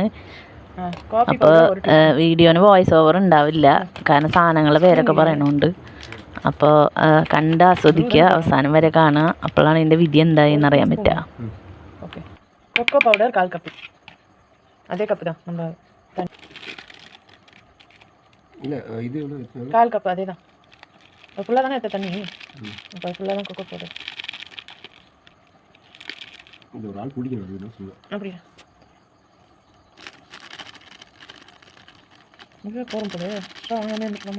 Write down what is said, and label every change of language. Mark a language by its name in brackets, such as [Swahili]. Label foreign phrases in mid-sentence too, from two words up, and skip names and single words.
[Malayalam] അപ്പോൾ വീഡിയോന് [English] voice over [Malayalam] ഉണ്ടാവില്ല, കാരണം സാധനങ്ങളുടെ പേരൊക്കെ പറയണുണ്ട്. അപ്പോൾ കണ്ട് ആസ്വദിക്കുക, അവസാനം വരെ കാണുക. അപ്പോഴാണ് ഇതിൻ്റെ വിധി എന്തായെന്ന് അറിയാൻ പറ്റുക. [English] cocoa powder [Malayalam] 1/4 കപ്പ്. അതേ കപ്പ് [Tamil] தான் நம்ம 1/4 கப் அதே தான். ஃபுல்லாக தானே எடுத்த தண்ணி, இப்போ ஃபுல்லாக தான் [English] cocoa powder. [Tamil] இது ஒரு ஆள் குடிக்கணும் அப்படியா? இங்கே போகிறோம் போது வாங்காமே இருந்துக்கலாமா?